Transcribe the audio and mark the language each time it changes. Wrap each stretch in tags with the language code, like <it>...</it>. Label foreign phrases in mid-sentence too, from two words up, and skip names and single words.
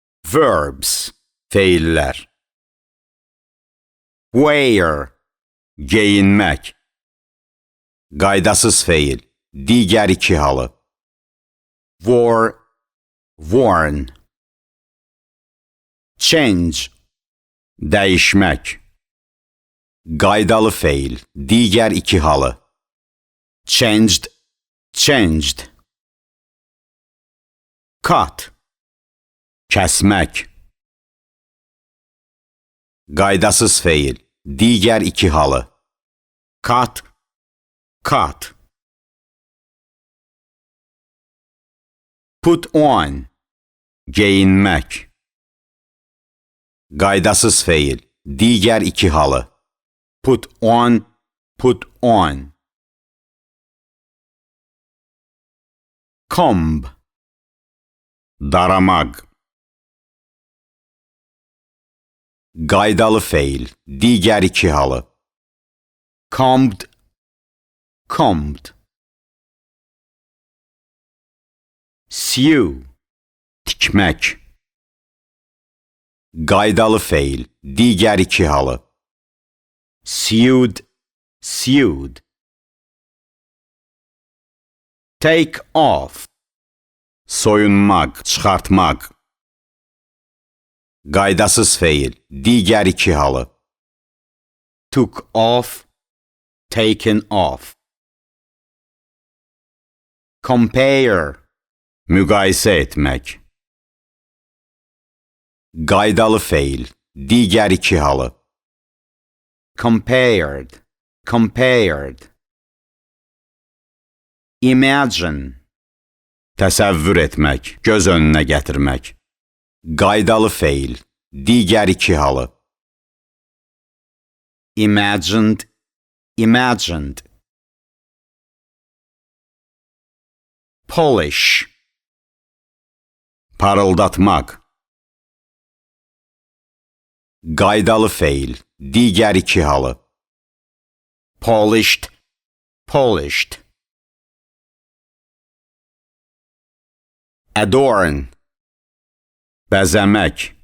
<az>Verbs, feillər. Wear, geyinmək. Qaydasız feil, digər iki halı.</az> <en>Wore, worn. Change,</en> <az>dəyişmək. Qaydalı feil, digər iki halı.</az> <en>Changed, changed. Cut,</en> <az>kəsmək. Qaydasız feil, digər iki halı.</az> <en>Cut, cut. Put on,</en> <az>geyinmək. Qaydasız feil, digər iki halı.</az> <en>Put on, put on. Comb,</en> <az>daramaq. Qaydalı feil, digər iki halı.</az> <en>Combed, combed.</en> <az>Sew, tikmək. Qaydalı feil, digər iki halı.</az> <en>Sewed, sewed. Take off,</en> <az>soyunmaq, çıxartmaq. Qaydasız feil, digər iki halı.</az> <en>Took off, taken off. Compare,</en> <az>müqayisə etmək. Qaydalı feil, digər iki halı.</az> <en>Compared, compared. Imagine,</en> <az>təsəvvür etmək, göz önünə gətirmək. Qaydalı feil, digər iki halı.</az> <en>Imagined, imagined. Polish,</en> <az>parıldatmaq. Qaydalı feil, digər iki halı.</az> <en>Polished, polished.</en> <az>Adorn, bəzəmək.</az>